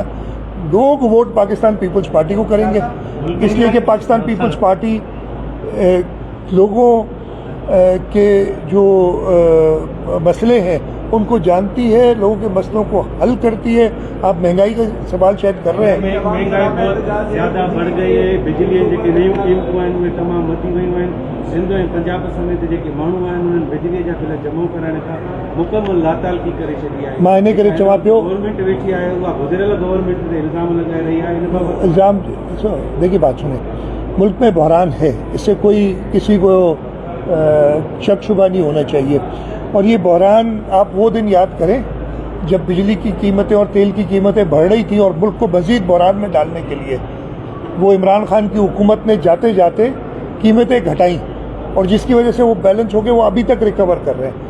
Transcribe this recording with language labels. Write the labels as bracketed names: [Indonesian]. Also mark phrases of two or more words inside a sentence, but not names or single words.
[Urdu] لوگ ووٹ پاکستان پیپلز پارٹی کو کریں گے, اس لیے کہ پاکستان پیپلز پارٹی لوگوں کے جو مسئلے ہیں ان کو جانتی ہے, لوگوں کے مسئلوں کو حل کرتی ہے. آپ مہنگائی کا سوال شاید کر رہے ہیں. مہنگائی بہت زیادہ بڑھ گئی ہے, بجلی [Sindhi] जेके नयूं क़ीमतूं आहिनि उहे तमामु वधी वियूं आहिनि. सिंध ऐं पंजाब समेत जेके माण्हू आहिनि उन्हनि बिजलीअ जा बिल जमा कराइण खां मुकमल लातालगी करे छॾी आहे. मां इन करे चवां पियो, गवर्नमेंट वेठी आहे उहा गुज़िरियल गवर्नमेंट ते इल्ज़ाम लॻाए रही आहे. इन बाबति [Urdu] الزام, دیکھیے بات سنیں, ملک میں بحران ہے, اس سے کوئی کسی کو شک شبہ نہیں ہونا چاہیے. اور یہ بحران آپ وہ دن یاد کریں جب بجلی کی قیمتیں اور تیل کی قیمتیں بڑھ رہی تھیں, اور ملک کو مزید بحران میں ڈالنے کے لیے وہ عمران خان کی حکومت نے جاتے جاتے قیمتیں گھٹائیں, اور جس کی وجہ سے وہ بیلنس ہو گئے, وہ ابھی تک ریکور کر رہے ہیں.